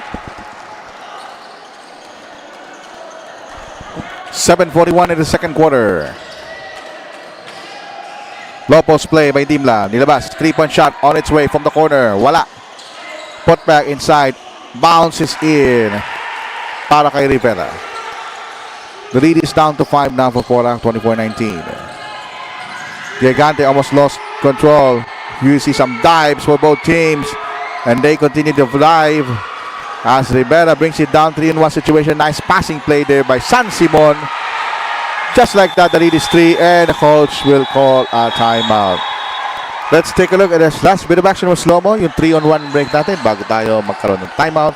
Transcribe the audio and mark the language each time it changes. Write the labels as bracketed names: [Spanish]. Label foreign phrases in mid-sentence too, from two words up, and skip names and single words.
[English] 7:41 in the second quarter. Low post play by Dimla. Nilabas. 3-point shot on its way from the corner. Wala. Put back inside. Bounces in. [Filipino] Para kay Rivera. [English] The lead is down to 5 now for Porac. 24-19. Gigante almost lost control. You see some dives for both teams. And they continue to dive. As Rivera brings it down. 3-on-1 situation. Nice passing play there by San Simon. Just like that, the lead is 3 and the coach will call a timeout. Let's take a look at this last bit of action with slow-mo. [Filipino] Yung [English] 3-on-1 break [Filipino] natin bago tayo magkaroon ng timeout.